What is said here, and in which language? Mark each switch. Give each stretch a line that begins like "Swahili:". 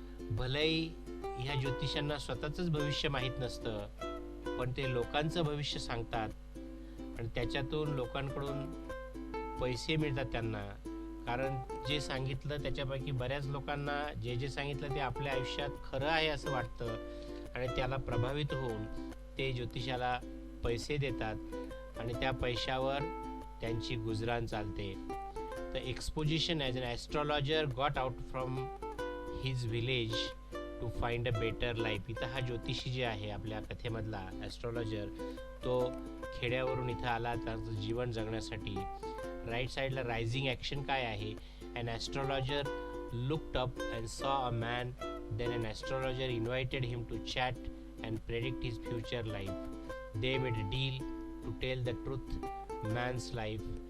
Marathi: भलेही ह्या ज्योतिषांना स्वतःच भविष्य माहीत नसतं, पण ते लोकांचं भविष्य सांगतात आणि त्याच्यातून लोकांकडून पैसे मिळतात त्यांना. कारण जे सांगितलं त्याच्यापैकी बऱ्याच लोकांना जे सांगितलं ते आपल्या आयुष्यात खरं आहे असं वाटतं आणि त्याला प्रभावित होऊन ते ज्योतिषाला पैसे देतात आणि त्या पैशावर त्यांची गुजराण चालते.
English: The exposition as an astrologer got out from his village to find a better life.
Marathi: इथं हा ज्योतिषी जे आहे आपल्या कथेमधला ॲस्ट्रॉलॉजर, तो खेड्यावरून इथं आला त्याचं जीवन जगण्यासाठी. राईट साईडला रायझिंग ॲक्शन काय आहे?
English: An astrologer looked up and saw a man. Then an astrologer invited him to chat and predict his future life. They made a deal to tell the truth man's life.